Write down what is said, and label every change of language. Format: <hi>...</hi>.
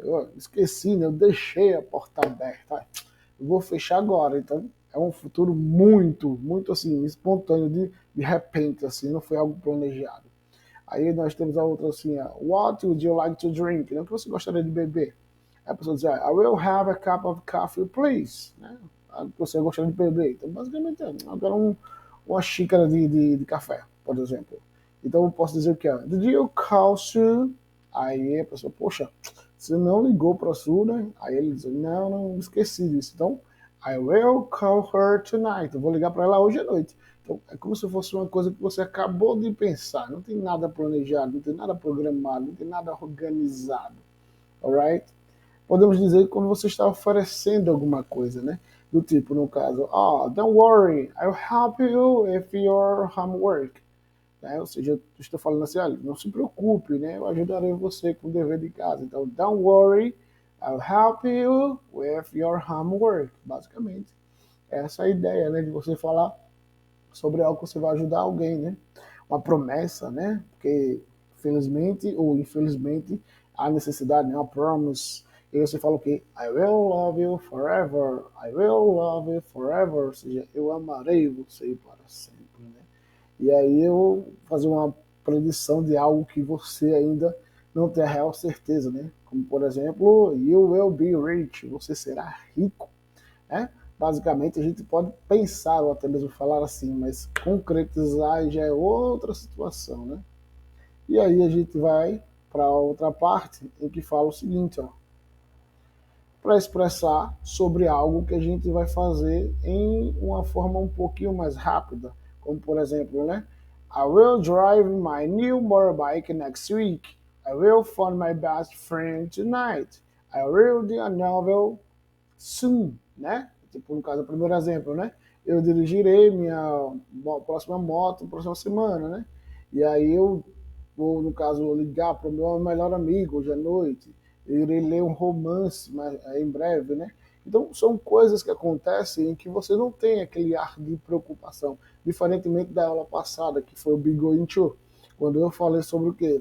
<pt>Eu esqueci, né? Eu deixei a porta aberta. Eu vou fechar agora. Então, é um futuro muito assim, espontâneo, de repente, assim, não foi algo planejado. Aí nós temos a outra assim,</pt> <en>what would you like to drink?</en> <pt>O que você gostaria de beber? Aí a pessoa diz,</pt> <en>I will have a cup of coffee, please.</en> <pt>Né? Você gostaria de beber? Então, basicamente, eu quero uma xícara de café, por exemplo. Então, eu posso dizer que,</pt> <en>did you call Sue?</en> <pt>Aí a pessoa, poxa, você não ligou para a Sue, né? Aí ele diz, não, esqueci disso.</pt> <en>Então, I will call her tonight.</en> <pt>Eu vou ligar para ela hoje à noite. Então, é como se fosse uma coisa que você acabou de pensar. Não tem nada planejado, não tem nada programado, não tem nada organizado. Alright? Podemos dizer que quando você está oferecendo alguma coisa, né? Do tipo, no caso,</pt> <en>don't worry, I'll help you with your homework.</en> <pt>Né? Ou seja, eu estou falando assim, olha, não se preocupe, né? Eu ajudarei você com o dever de casa.</pt> <en>Então, don't worry, I'll help you with your homework.</en> <pt>Basicamente, essa é a ideia, né? De você falar sobre algo que você vai ajudar alguém, né? Uma promessa, né? Porque felizmente ou infelizmente há necessidade, né? Uma promise E você fala o quê?</pt> <en>I will love you forever. I will love you forever.</en> <pt>Ou seja, eu amarei você para sempre, né? E aí eu fazer uma predição de algo que você ainda não tem a real certeza, né? Como, por exemplo,</pt> <en>you will be rich.</en> <pt>Você será rico, né? Basicamente, a gente pode pensar ou até mesmo falar assim, mas concretizar já é outra situação, né? E aí a gente vai para outra parte em que fala o seguinte, ó, para expressar sobre algo que a gente vai fazer em uma forma um pouquinho mais rápida, como por exemplo, né?</pt> <en>I will drive my new motorbike next week. I will phone my best friend tonight. I will read a novel soon, né?</en> <pt>Tipo, no caso, o primeiro exemplo, né? Eu dirigirei minha próxima moto próxima semana, né? E aí eu vou, no caso, ligar para o meu melhor amigo hoje à noite. Eu irei ler um romance em breve, né? Então, são coisas que acontecem em que você não tem aquele ar de preocupação, diferentemente da aula passada, que foi o Big Going To, quando eu falei sobre o quê?</pt>